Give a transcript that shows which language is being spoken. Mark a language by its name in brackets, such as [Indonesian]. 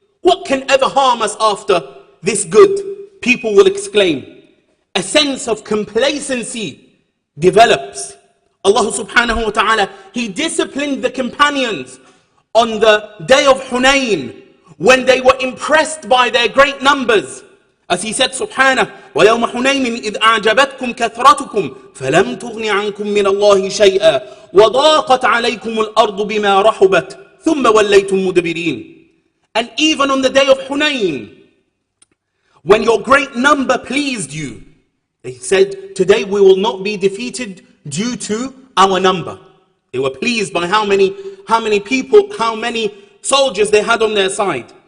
[English] What can ever harm us after this good? People will exclaim. A sense of complacency develops. Allah subhanahu wa ta'ala, He disciplined the companions on the day of Hunayn when they were impressed by their great numbers. As He said, [Arabic] subhanahu, وَيَوْمَ حُنَيْنٍ إِذْ أَعْجَبَتْكُمْ كَثْرَتُكُمْ فَلَمْ تُغْنِ عَنْكُمْ مِنَ اللَّهِ شَيْئًا وَضَاقَتْ عَلَيْكُمُ الْأَرْضُ بِمَا رَحُبَتْ ثُمَّ وَلَّيْتُمْ مُدْبِرِينَ. [English] And even on the day of Hunayn, when your great number pleased you, they said, today we will not be defeated due to our number. They were pleased by how many people, how many soldiers they had on their side.